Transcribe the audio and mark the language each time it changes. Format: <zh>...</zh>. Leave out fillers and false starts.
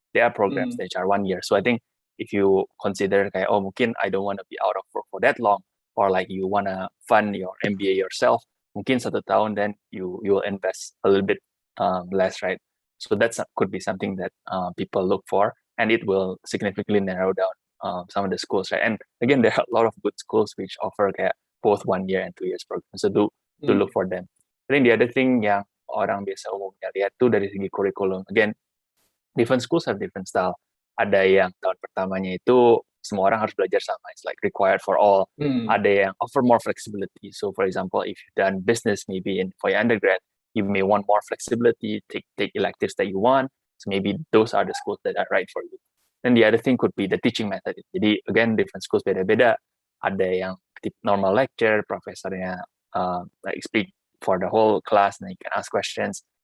<en>There are programs that are 1 year. So I think if you consider kayak,</en> <id>oh mungkin</id> <en>I don't want to be out of work for that long, or like you want to fund your MBA yourself,</en> <id>mungkin 1 tahun,</id> <en>then you will invest a little bit less, right? So that could be something that people look for, and it will significantly narrow down some of the schools, right? And again, there are a lot of good schools which offer both 1 year and 2 years programs. So do look for them. I think the other thing</en> <id>yang orang biasa umumnya lihat tuh dari segi kurikulum.</id> <en>Again, different schools have different style.</en> <id>Ada yang tahun pertamanya itu semua orang harus belajar sama.</id> <en>It's like required for all.</en> <id>Ada yang</id> <en>offer more flexibility. So for example, if you've done business maybe for your undergrad, you may want more flexibility, take electives that you want. So maybe those are the schools that are right for you. Then the other thing could be the teaching method. Jadi again, different schools</en> <id>beda-beda. Ada yang</id> <en>normal lecture, profesornya like speak for the whole class, and you can ask questions.</en>